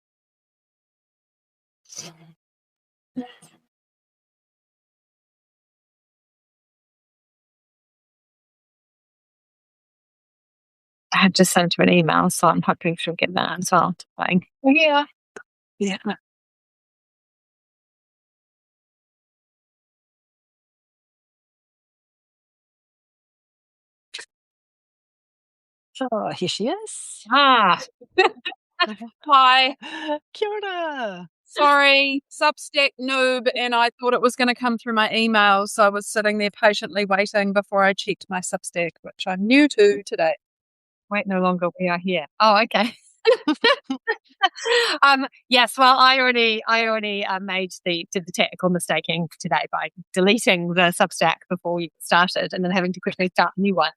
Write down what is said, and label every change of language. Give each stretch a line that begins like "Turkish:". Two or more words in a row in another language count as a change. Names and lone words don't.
English: I had just sent her an email, so I'm hoping she'll get that as well. Yeah. Yeah. Oh, here she is. Ah. Hi.
Māori: Kia ora.
English: Sorry, Substack noob, and I thought it was going to come through my email, so I was sitting there patiently waiting before I checked my Substack, which I'm new to today. Wait, no longer we are here. Oh, okay. Yes, well, I already did the technical mistaking today by deleting the Substack before we started and then having to quickly start a new one.